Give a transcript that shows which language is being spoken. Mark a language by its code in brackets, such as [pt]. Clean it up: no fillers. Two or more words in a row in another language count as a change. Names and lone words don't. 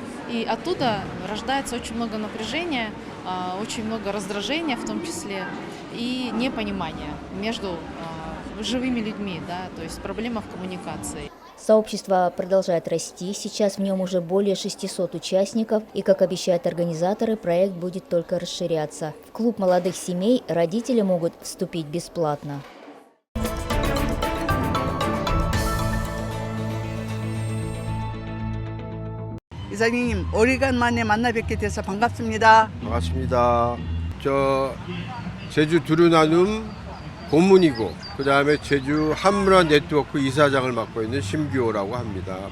[ru] И оттуда рождается очень много напряжения, очень много раздражения в том числе, и непонимания между живыми людьми, да, то есть проблема в коммуникации. Сообщество продолжает расти, сейчас в нем уже более 600 участников, и, как обещают организаторы, проект будет только расширяться. В клуб молодых семей родители могут вступить бесплатно. [ko] 이사님, 오래간만에 만나 뵙게 돼서 반갑습니다. 반갑습니다. 제주 두루나눔 고문이고 그다음에 제주 한문화 네트워크 이사장을 맡고 있는 심규호라고 합니다.